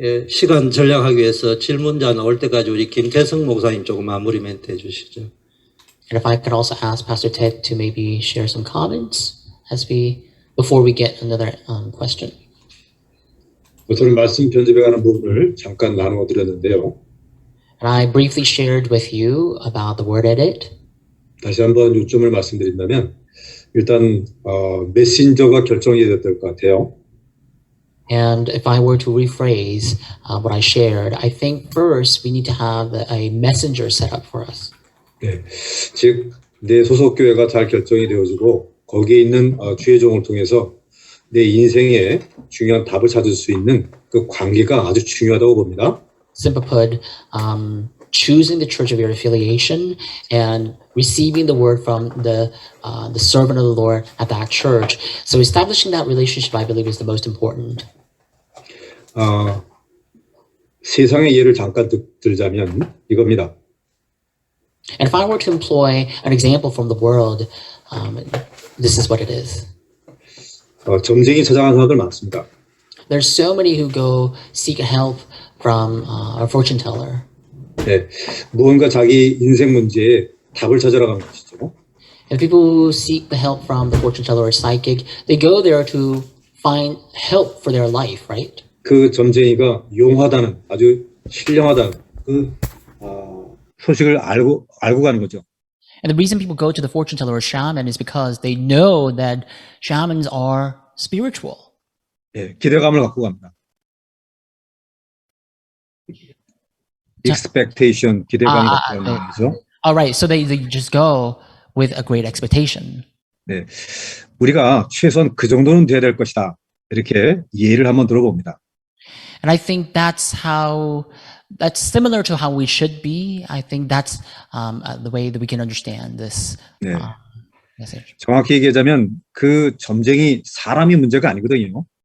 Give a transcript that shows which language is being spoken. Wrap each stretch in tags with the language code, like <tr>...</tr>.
<ko>시간 전략하기 위해서 질문자 나올 때까지 우리 김태성 목사님 조금 마무리 멘트 해주시죠.</ko> <en>And if I could also ask Pastor Ted to maybe share some comments before we get another question.</en> <ko>우선 말씀 편집에 관한 부분을 잠깐 나누어 드렸는데요.</ko> <en>And I briefly shared with you about the word edit.</en> <ko>다시 한번 요점을 말씀드린다면 일단 메신저가 결정이 돼야 될 것 같아요.</ko> <en>And if I were to rephrase what I shared, I think first we need to have a messenger set up for us.</en> <ko>네. 즉, 내 소속 교회가 잘 결정이 되어지고 거기에 있는 주의 종을 통해서 내 인생에 중요한 답을 찾을 수 있는 그 관계가 아주 중요하다고 봅니다.</ko> <en>Simply put, choosing the church of your affiliation and receiving the word from the servant of the Lord at that church. So establishing that relationship, I believe, is the most important.</en> <ko>세상의 예를 잠깐 들자면 이겁니다.</ko> <en>And if I were to employ an example from the world, this is what it is.</en> <ko>점쟁이 찾아가는 사람들 많습니다.</ko> <en>There's so many who go seek help from a fortune teller.</en> <ko>네, 무언가 자기 인생 문제에 답을 찾으러 가는 것이죠.</ko> <en>And people who seek the help from the fortune teller or psychic, they go there to find help for their life, right?</en> <ko>그 점쟁이가 용하다는 아주 신령하다는 그 소식을 알고 가는 거죠.</ko> <en>And the reason people go to the fortune teller or shaman is because they know that shamans are spiritual.</en> <ko>예, 기대감을 갖고 갑니다. expectation, 기대감을 갖고 가는 네. 말이죠.</ko> <en>All right, so they just go with a great expectation.</en> <ko>네, 우리가 최소한 그 정도는 돼야 될 것이다. 이렇게 예를 한번 들어봅니다.</ko> <en>And I think that's similar to how we should be. I think that's the way that we can understand this</en> <ko>네.</ko> <en>message.</en> <ko>정확히 얘기하자면 그 점쟁이 사람이 문제가 아니거든요.</ko>